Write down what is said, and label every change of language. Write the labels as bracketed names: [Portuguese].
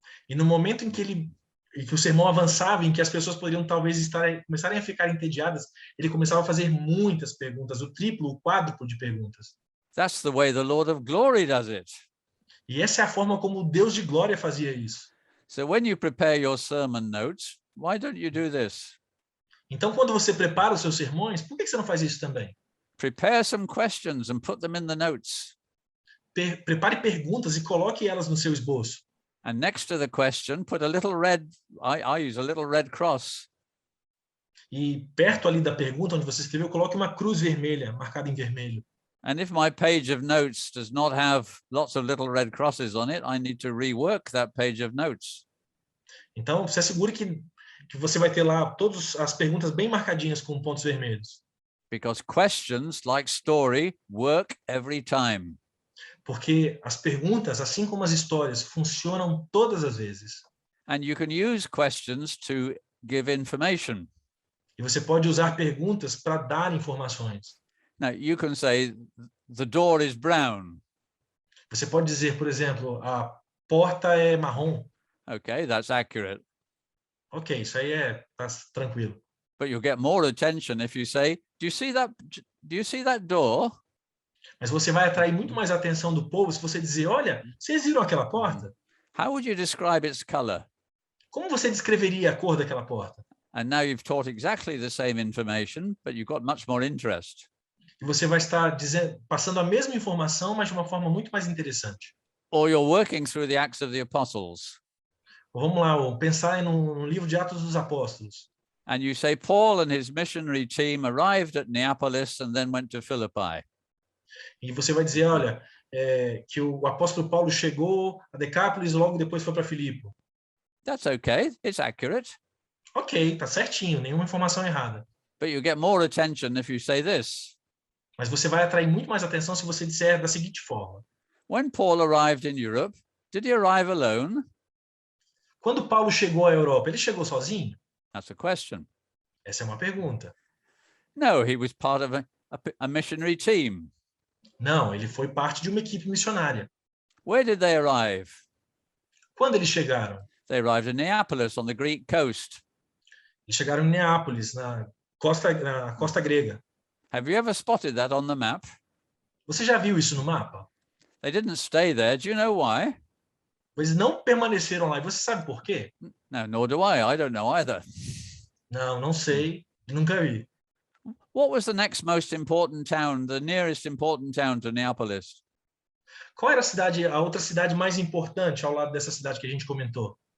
[Portuguese] E no momento em que o sermão avançava, em que as pessoas poderiam talvez começarem a ficar entediadas, ele começava a fazer muitas perguntas, o triplo, o quádruplo de perguntas. [English] That's the way the Lord of Glory does it. [Portuguese] E essa é a forma como o Deus de glória fazia isso. [English] So when you prepare your sermon notes, why don't you do this? [Portuguese] Então, quando você prepara os seus sermões, por que você não faz isso também? [English] Prepare some questions and put them in the notes. [Portuguese] Prepare perguntas e coloque elas no seu esboço. [English] And next to the question, put a little red, I use a little red cross. [Portuguese] E perto ali da pergunta onde você escreveu, coloque uma cruz vermelha, marcada em vermelho. [English] And if my page of notes does not have lots of little red crosses on it, I need to rework that page of notes. [Portuguese] Então, se assegure que você vai ter lá todas as perguntas bem marcadinhas com pontos vermelhos. [English] Because questions, like story, work every time. [Portuguese] porque as perguntas, assim como as histórias, funcionam todas as vezes. [English] And you can use questions to give information. [Portuguese] E você pode usar perguntas para dar informações. [English] Now, you can say, the door is brown. [Portuguese] Você pode dizer, por exemplo, a porta é marrom. [English] Okay, that's accurate. [Portuguese] Ok, isso aí tá tranquilo. [English] But you'll get more attention if you say, do you see that door? [Portuguese] Mas você vai atrair muito mais a atenção do povo se você dizer, olha, vocês viram aquela porta? [English] How would you describe its color? [Portuguese] Como você descreveria a cor daquela porta? [English] And now you've taught exactly the same information, but you've got much more interest. [Portuguese] E você vai estar passando a mesma informação, mas de uma forma muito mais interessante. [English] Or you're working through the Acts of the Apostles. [Portuguese] Vamos lá, pensar no livro de Atos dos Apóstolos. [English] And you say Paul and his missionary team arrived at Neapolis and then went to Philippi. [Portuguese] E você vai dizer, olha, que o apóstolo Paulo chegou a Decápolis e logo depois foi para Filipe. [English] That's okay. It's accurate. [Portuguese] Ok, tá certinho, nenhuma informação errada. [English] But you get more attention if you say this. [Portuguese] Mas você vai atrair muito mais atenção se você disser da seguinte forma. [English] When Paul arrived in Europe, did he arrive alone? [Portuguese] Quando Paulo chegou à Europa, ele chegou sozinho? [English] That's a question. [Portuguese] Essa é uma pergunta. [English] No, he was part of a missionary team. [Portuguese] Não, ele foi parte de uma equipe missionária. [English] Where did they arrive? [Portuguese] Quando eles chegaram? [English] They arrived in Neapolis on the Greek coast. [Portuguese] Eles chegaram em Neápolis, na costa grega. [English] Have you ever spotted that on the map? [Portuguese] Você já viu isso no mapa? [English] They didn't stay there. Do you know why? [Portuguese] Eles não permaneceram lá. E você sabe por quê? [English] No, nor do I. I don't know either. [Portuguese] Não sei. Nunca vi. [English] What was the next most important town, the nearest important town to Neapolis? [Portuguese] Qual era a outra cidade mais importante ao lado dessa cidade que a gente comentou?